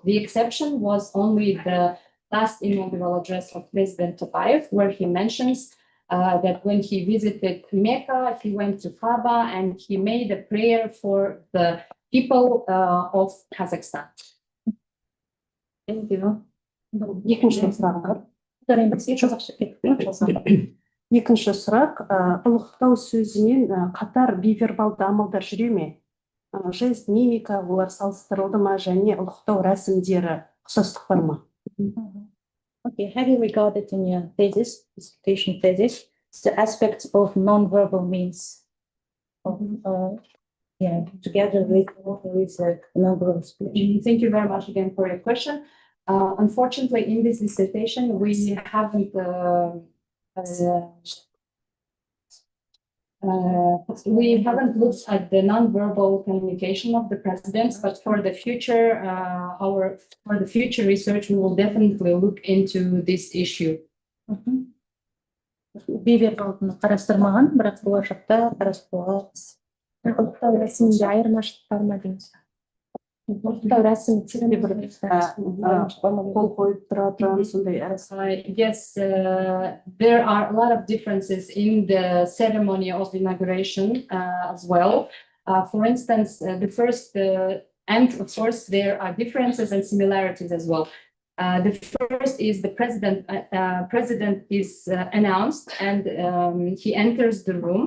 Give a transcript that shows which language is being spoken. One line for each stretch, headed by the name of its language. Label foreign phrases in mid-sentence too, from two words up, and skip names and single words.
English: The exception was only the last inaugural address of President Tokayev, where he mentions that when he visited Mecca, he went to Kaaba and he made a prayer for the people of Kazakhstan. Thank you.
Kazakh: Екінші сұрақ бар. Екінші сұрақ, ұлықтау сөзінен қатар бейвербалды амалдар жүре ме? жест, мимика, олар салыстырылды ма, және ұлықтау рәсімдері ұқсастық бар ма?
English: Okay, have you regarded in your thesis, dissertation thesis, the aspects of non-verbal means of, yeah, together with non-verbal speech? Thank you very much again for your question. Unfortunately, in this dissertation, we haven't looked at the non-verbal communication of the presidents, but for the future, for the future research, we will definitely look into this issue.
Kazakh: Бейвербалдыны қарастырмаған, бірақ болашақта қарастыруға. Ұлықтау рәсімінде айырмашылық бар ма дейміз. Ұлықтау рәсімі Қол қойып тұратын сондай
English: Yes, there are a lot of differences in the ceremony of inauguration as well. For instance, the first, and of course, there are differences and similarities as well. The first is the president is announced and he enters the room.